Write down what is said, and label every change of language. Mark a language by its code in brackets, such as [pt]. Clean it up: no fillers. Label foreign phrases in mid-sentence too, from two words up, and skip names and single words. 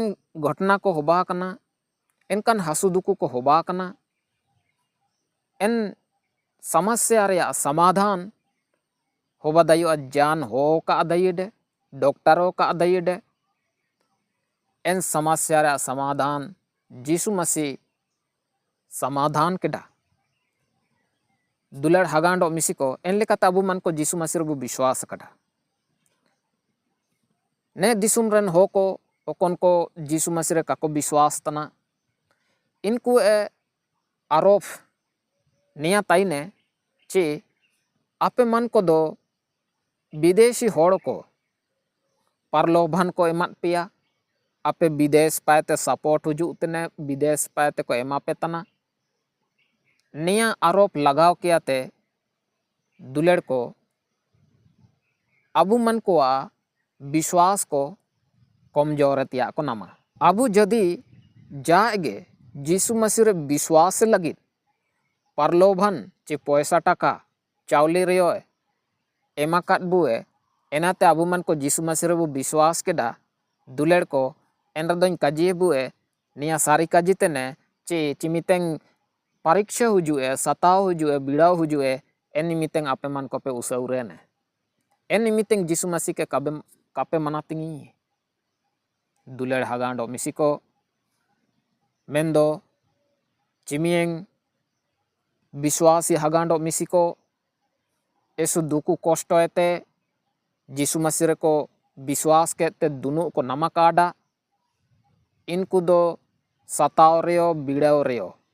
[sat] घटना को होबा कना इनकन हसु दुकु को होबा कना इन समस्या रे समाधान होबा दयो जान हो का दइडे डॉक्टर हो का दइडे इन समस्या रे समाधान जीसु मसीह समाधान केड़ा दुलेड़ हागांडो मिसिको एन लेकाते अबु मन को जीसु मसीह बो विश्वास कड़ा ने दिसुम रन हो को ओकन को जीसु मसीह रे काको विश्वास तना इनको आरोप निया ताइने चे आपे मन को दो विदेशी होड़ को परलोभन को एमत पिया आपे विदेश पाते सपोर्ट हुजू तने विदेश पाते को एमा पे तना निया आरोप लगाव कियाते दुलेड़ को अबु मन को विश्वास को कमजोर तिया को नामा अबु जदि जाएगे जीसु मसीह रे विश्वास लगी परलोभन चे पैसा टाका चावली रियो एमा काट बुए एनाते अबु मन को जीसु मसीह रे बो विश्वास केडा दुलेड़ को एन रदों काजी बुए निया सारी काजी तेने चे चिमितेंग परीक्षा हुजुए सताव हुजुए बिड़ाव हुजुए एन निमितेंग आपे मन को पे उसौरे ने एन निमितेंग जीसु मसीह के कापे मनातिंगी दुलेड़ हागांडो मिसिको मेंदो चिमियंग विश्वासी हागांडो मिसिको एसु दुकु कष्ट एते जीसु मसीह को विश्वास के दुनु को नमकाडा इनको दो सताव रेयो बिड़ाव रेयो